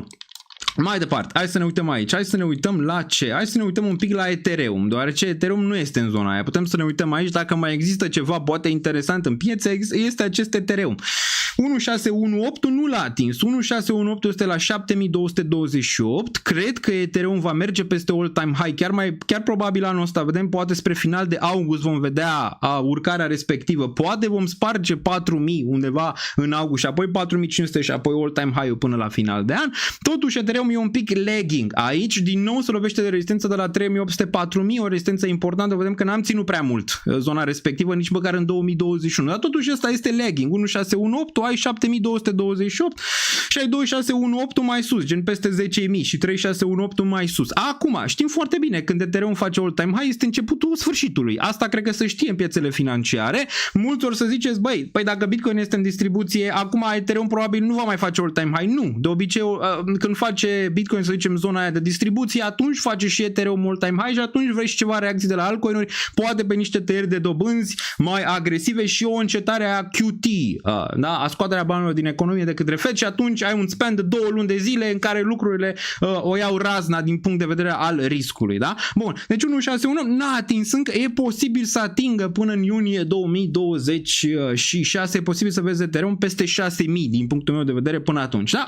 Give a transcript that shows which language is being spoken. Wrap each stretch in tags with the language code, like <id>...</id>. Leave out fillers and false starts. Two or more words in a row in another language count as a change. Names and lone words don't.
<ro>Mai departe, hai să ne uităm aici, hai să ne uităm la ce? Hai să ne uităm un pic la Ethereum, deoarece Ethereum nu este în zona aia. Putem să ne uităm aici dacă mai există ceva poate interesant în piață, este acest Ethereum. 1618 nu l-a atins, 1618 este la 7228, cred că Ethereum va merge peste</ro> <en>all-time high,</en> <ro>chiar probabil anul ăsta, vedem, poate spre final de august vom vedea urcarea respectivă, poate vom sparge 4000 undeva în august și apoi 4500 și apoi</ro> <en>all-time high</en> <ro>până la final de an. Totuși Ethereum e un pic lagging, aici din nou se lovește de rezistență de la 3800-4000, o rezistență importantă, vedem că n-am ținut prea mult zona respectivă nici măcar în 2021, dar totuși ăsta este lagging, 1618 ai 7228 și ai 2618 mai sus, gen peste 10.000 și 3618 mai sus. Acum, știm foarte bine, când Ethereum face</ro> <en>all-time high</en> <ro>este începutul sfârșitului. Asta cred că se știe în piețele financiare. Mulți ori să ziceți, băi, dacă Bitcoin este în distribuție, acum Ethereum probabil nu va mai face</ro> <en>all-time high.</en> <ro>Nu, de obicei când face Bitcoin, să zicem, zona aia de distribuție, atunci face și Ethereum</ro> <en>all-time high</en> <ro>și atunci vrei și ceva reacții de la altcoin-uri, poate pe niște tăieri de dobânzi mai agresive și o încetare a QT, da? A scoaterea banilor din economie de către Fed și atunci ai un span de 2 luni de zile în care lucrurile o iau razna din punct de vedere al riscului, da? Bun, deci 161 n-a atins încă, e posibil să atingă până în iunie 2026, e posibil să vezi Ethereum peste 6000 din punctul meu de vedere până atunci, da?</ro>